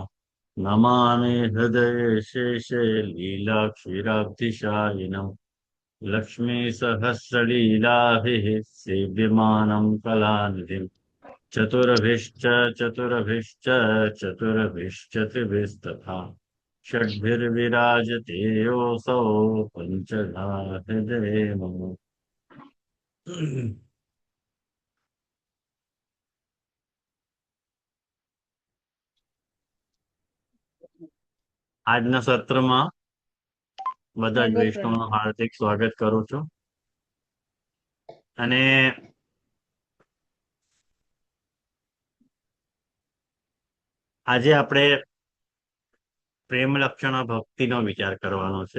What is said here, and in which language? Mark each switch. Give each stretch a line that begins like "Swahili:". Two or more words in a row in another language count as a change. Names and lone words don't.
Sanskrit: नमामि हृदये शेषे लीलाक्षीराब्धिशायिनम् लक्ष्मीसहस्रलीलाभिः सेव्यमानं कलानिधिम् चतुर्भिश्च चतुर्भिश्च चतुर्भिश्चतुर्भिस्तथा षड्भिर्विराजते योऽसौ पञ्चधा हृदये मम।
Gujarati: આજના સત્રમાં બધા જ વૈષ્ણવનું હાર્દિક સ્વાગત કરું છું અને આજે આપણે પ્રેમ લક્ષણ ભક્તિનો વિચાર કરવાનો છે.